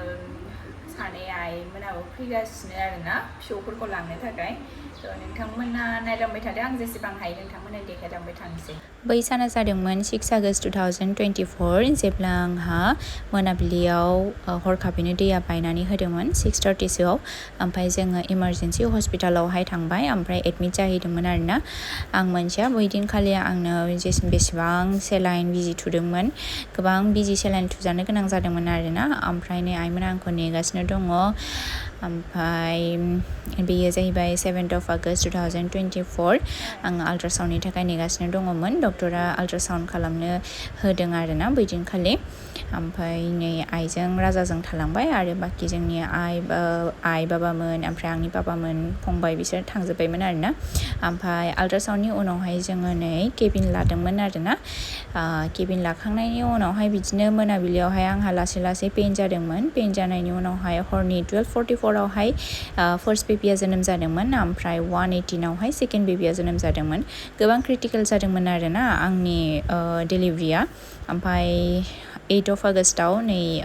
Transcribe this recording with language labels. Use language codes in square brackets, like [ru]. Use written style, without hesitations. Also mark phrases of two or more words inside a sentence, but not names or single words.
[brx] सानै आइमोनाबो फैगासिनो आरोना फिसौफोरखौ लांनो थाखाय नोंथांमोना नायलांबाय थादो आं जेसेबां हायो नोंथांमोननो देखायलांबाय थानोसै बै साना जादोंमोन 6 आगष्ट 2024 जेब्ला आंहा मोनाबिलियाव हरखाबैनो दैया बायनानै होदोंमोन 6:30 सोआव ओमफ्राय जोङो इमारजेन्सि हस्पिटालावहाय थांबाय ओमफ्राय एडमिट जाहैदोंमोन आरोना आं मोनथिया बै दिनखालि आंनो बेसेबां सेलाइन बिजि थुदोंमोन गोबां बिजि सेलाइन थुजानो गोनां जादोंमोन आरोना ओमफ्राय नै आइमोना आंखौ नेगासिनो दङ ओमफ्राय बेयो जाहैबाय 7th of August 2024 आं आल्ट्रासाउन्डनि थाखाय नेगासिनो दङमोन डक्टरा आल्ट्रासाउन्ड खालामनो होदों आरोना बै दिनखालि ओमफ्राय नै आइजों राजाजों थालांबाय आरो बाखि जोंनि आइ बाबामोन ओमफ्राय आंनि बाबामोन फंबाय बिसोर थांजोब्बायमोन आरोना ओमफ्राय आल्ट्रासाउन्डनि उनावहाय जोङो नै केबिन लादोंमोन आरोना केबिन लाखांनायनि उनावहाय बिदिनो मोनाबिलियावहाय आंहा लासै पेन जादोंमोन पेन जानायनि उनावहाय हरनि 12:44आवहाय फार्स्ट बेबिया जोनोम जादोंमोन ओमफ्राय 1:18आवहाय सेकेन्ड बेबिया जोनोम जादोंमोन गोबां क्रिटिकेल जादोंमोन आरोना आंनि डेलिभारिया ओमफ्राय 8 of Augustआव नै